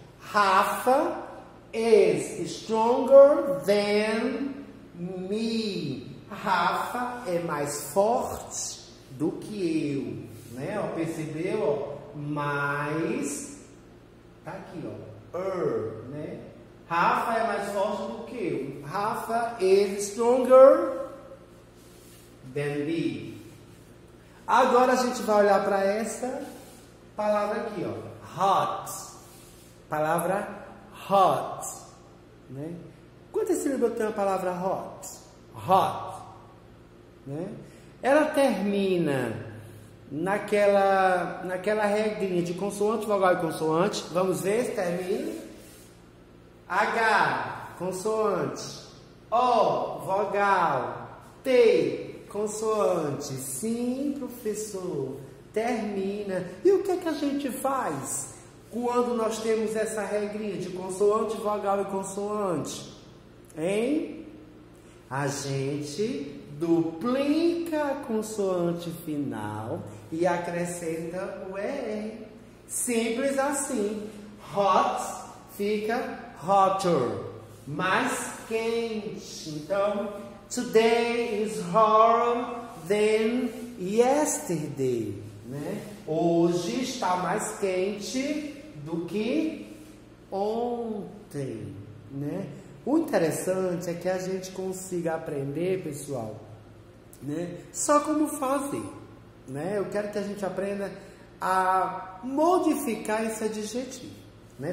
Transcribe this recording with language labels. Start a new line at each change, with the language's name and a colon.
English: Rafa is stronger than me.
Portuguese: Rafa é mais forte do que eu. Né? Ó, percebeu? Ó? Mais. Tá aqui, ó. Né? Rafa é mais forte do que eu.
English: Rafa is stronger than me.
Portuguese: Agora a gente vai olhar para essa palavra aqui, ó. Hot. Palavra hot. Né? Quantas sílabas tem a palavra hot? Hot. Né? Ela termina naquela regrinha de consoante, vogal e consoante. Vamos ver se termina. H, consoante. O, vogal. T, consoante. Sim, professor. Termina. E o que é que a gente faz quando nós temos essa regrinha de consoante, vogal e consoante? Hein? A gente duplica a consoante final e acrescenta o ER. Simples assim. Hot fica hotter, mais quente.
English: Então, today is hotter than yesterday.
Portuguese: Né? Hoje está mais quente do que ontem. Né? O interessante é que a gente consiga aprender, pessoal, né, só como fazer. Né? Eu quero que a gente aprenda a modificar esse adjetivo, né?